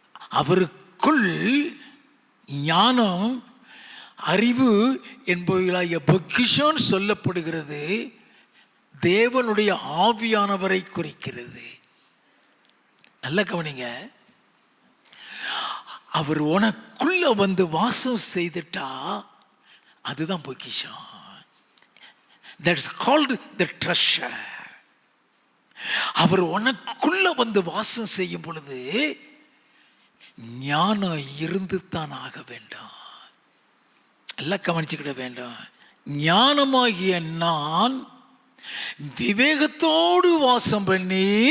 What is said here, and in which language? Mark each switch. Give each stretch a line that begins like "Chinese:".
Tamil: அவருக்குள் ஞானம், அறிவு என்பவைகளாகிய பொக்கிஷம் சொல்லப்படுகிறது. தேவனுடைய ஆவியானவரை குறிக்கிறது. நல்ல கவனிங்க. அவர் உனக்குள்ள வந்து வாசம் செய்துட்டா அதுதான் பொக்கிஷம்.
English: That's called the treasure.
Tamil: அவர் உனக்குள்ள வந்து வாசம் செய்யும் பொழுது ஞானம் இருந்து தான் ஆக வேண்டும். எல்லாம் கவனிச்சுக்கிட வேண்டும். ஞானமாகிய நான் விவேகத்தோடு வாசம் பண்ணி